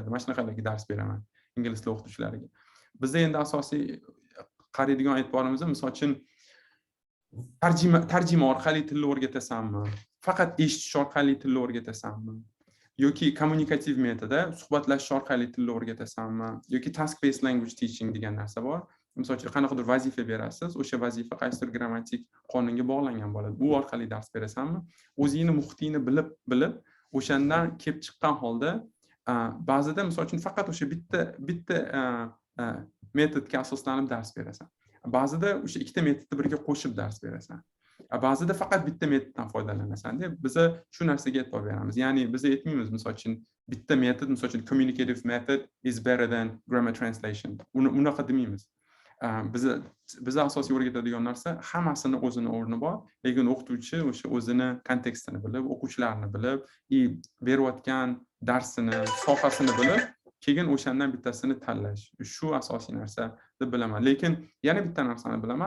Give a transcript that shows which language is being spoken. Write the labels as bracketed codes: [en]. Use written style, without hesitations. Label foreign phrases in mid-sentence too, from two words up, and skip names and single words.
[uz] Mana shunaqalarga dars beraman ingliz tili o'qituvchilariga. Bizda endi asosiy qaraydigan e'tiborimiz misol uchun tarjima orqali tilni o'rgatasanmi? Faqat eshitish orqali tilni o'rgatasanmi? Yoki kommunikativ metodda suhbatlashish orqali tilni o'rgatasanmi? Yoki [en] task based language teaching [uz] degan narsa bor. Misol uchun qanaqadir vazifa berasiz, o'sha vazifa qaysidir grammatik qonunga bog'langan bo'ladi. Bu orqali dars berasanmi? O'zingni muhitingni bilib, o'shandan kelib chiqqan holda ba'zida misol uchun faqat o'sha bitta metodga asoslanib dars berasan. Ba'zida o'sha ikkita metodni birga qo'shib dars berasan. Ba'zida faqat bitta metoddan foydalanasan deb biz shu narsaga e'tibor beramiz. Ya'ni biz aytmaymiz misol uchun bitta metod, misol uchun [en] communicative method is better than grammar translation. [uz] Unaqa demaymiz. Biz asosiy o'rgatadigan narsa hammasini o'zini o'rni bor, lekin o'qituvchi o'sha o'zini kontekstini bilib, o'quvchilarni bilib, berayotgan darsini, sohasini bilib, keyin o'shandan bittasini tanlash. Shu asosiy narsa deb bilaman. Lekin yana bitta narsani bilaman.